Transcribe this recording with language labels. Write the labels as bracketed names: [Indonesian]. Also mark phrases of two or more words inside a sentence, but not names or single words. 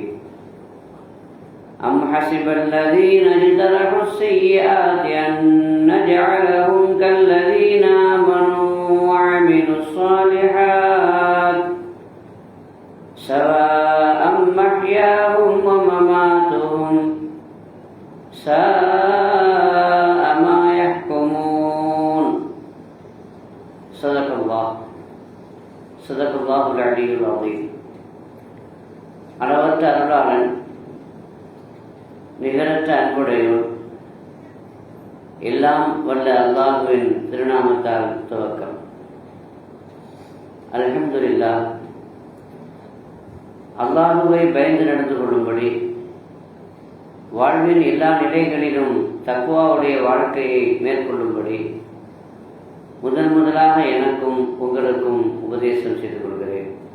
[Arabic] أم حسب الذين اجترحوا السيئات أن نجعلهم كالذين آمنوا وعملوا الصالحات سواء محياهم ومماتهم ساء ما يحكمون. صدق الله العلي العظيم. [Tamil] அளவற்ற அருளாளன் நிகரற்ற அன்புடையோர் எல்லாம் வல்ல அல்லாஹுவின் திருநாமத்தால் துவக்கம். அல்ஹம்துலில்லாஹ். அல்லாஹுவை பயந்து நடந்து கொள்ளும்படி வாழ்வின் எல்லா நிலைகளிலும் தக்வாவுடைய வாழ்க்கையை மேற்கொள்ளும்படி முதலாக எனக்கும் உங்களுக்கும் உபதேசம் செய்து கொள்கிறேன்.